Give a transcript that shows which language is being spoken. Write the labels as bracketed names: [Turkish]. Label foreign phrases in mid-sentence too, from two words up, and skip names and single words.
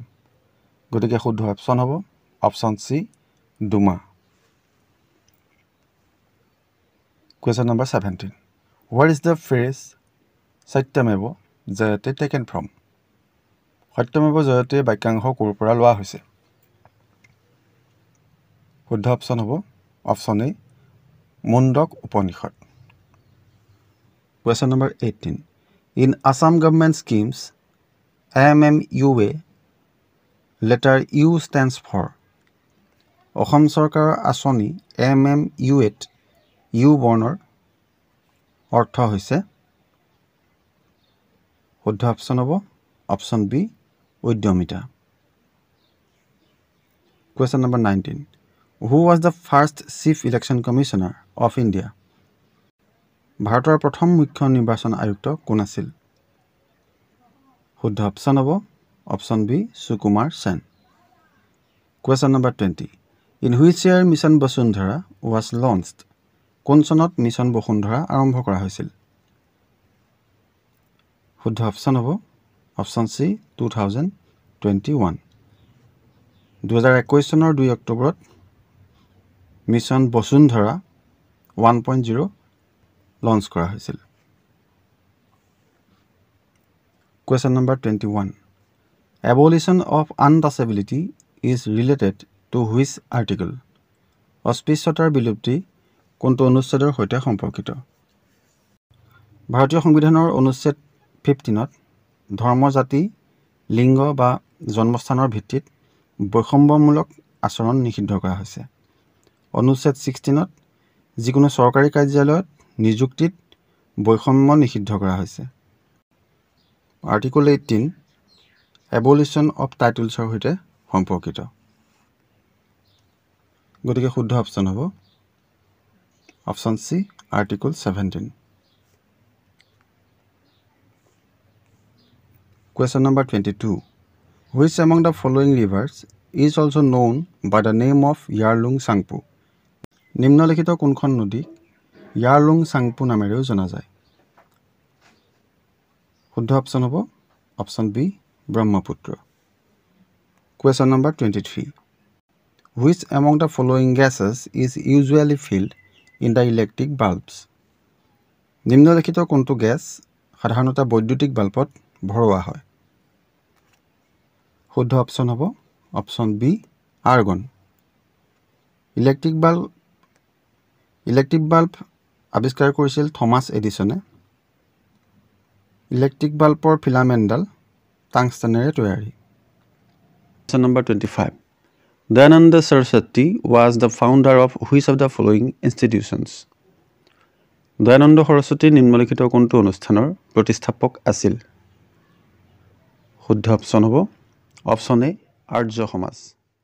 [Assamese] গতিকে শুদ্ধ অপশ্যন হ'ব অপশ্যন চি ডুমা। [English] Question number 17. What is the phrase সত্যমেব জয়তে taken from সত্যমেব জয়তে [Assamese] বাক্যাংশ ক'ৰ পৰা লোৱা হৈছে শুদ্ধ অপশ্যন হ'ব অপশ্যন এ মুণ্ডক উপনিষদ [English] Question number 18 In Assam government schemes AMMUA letter U stands for [Assamese] অসম চৰকাৰৰ আঁচনি AMMUA U বৰ্ণৰ অৰ্থ হৈছে শুদ্ধ অপশ্যন হ'ব অপশ্যন বি উদ্যমিতা [English] Question number 19 Who was the first Chief Election Commissioner of India? [Assamese] ভাৰতৰ প্ৰথম মুখ্য নিৰ্বাচন আয়ুক্ত কোন আছিল শুদ্ধ অপশ্যন হ'ব অপশ্যন বি সুকুমাৰ সেন [English] Question number 20 In which year Mission Vasundhara was launched? [Assamese] কোন চনত মিছন বসুন্ধৰা আৰম্ভ কৰা হৈছিল শুদ্ধ অপশ্যন হ'ব অপশ্যন সি 2021 2021 চনৰ 2 অক্টোবৰত মিছন বসুন্ধৰা 1.0 লঞ্চ কৰা হৈছিল [English] Question number 21 Abolition of untouchability is related to which article অস্পৃশ্যতাৰ [Assamese] বিলুপ্তি কোনটো অনুচ্ছেদৰ সৈতে সম্পৰ্কিত ভাৰতীয় সংবিধানৰ অনুচ্ছেদ 15ত ধৰ্ম জাতি লিংগ বা জন্মস্থানৰ ভিত্তিত বৈষম্যমূলক আচৰণ নিষিদ্ধ কৰা হৈছে অনুচ্ছেদ 16ত যিকোনো চৰকাৰী কাৰ্যালয়ত নিযুক্তিত বৈষম্য নিষিদ্ধ কৰা হৈছে আৰ্টিকল 18 [English] abolition of titles [Assamese] সৈতে সম্পৰ্কিত গতিকে শুদ্ধ অপশ্যন হ'ব অপশ্যন সি আৰ্টিকল 17 [English] Question number 22 Which among the following rivers is also known by the name of Yarlung Sangpo [Assamese] নিম্নলিখিত কোনখন নদী Yarlung Sangpo নামেৰেও জনা যায় শুদ্ধ অপশ্যন হ'ব অপশ্যন বি ব্ৰহ্মপুত্ৰ [English] Question number 23 Which among the following gases is usually filled in the electric bulbs [Assamese] নিম্নলিখিত কোনটো গ্যাস সাধাৰণতে বৈদ্যুতিক বাল্বত ভৰোৱা হয় শুদ্ধ অপশ্যন হ'ব অপশ্যন বি আৰ্গন [English] electric bulb [Assamese] আৱিষ্কাৰ কৰিছিল থমাস এডিসনে [English] electric bulb [Assamese] ফিলামেণ্টডাল টাংষ্টেনেৰে তৈয়াৰী [English] Question number 25 Dayananda Saraswati was the founder of which of the following institutions [Assamese] দয়ানন্দ সৰস্বতী নিম্নলিখিত কোনটো অনুষ্ঠানৰ প্ৰতিষ্ঠাপক আছিল শুদ্ধ অপশ্যন হ'ব অপশ্যন এ আৰ্য সমাজ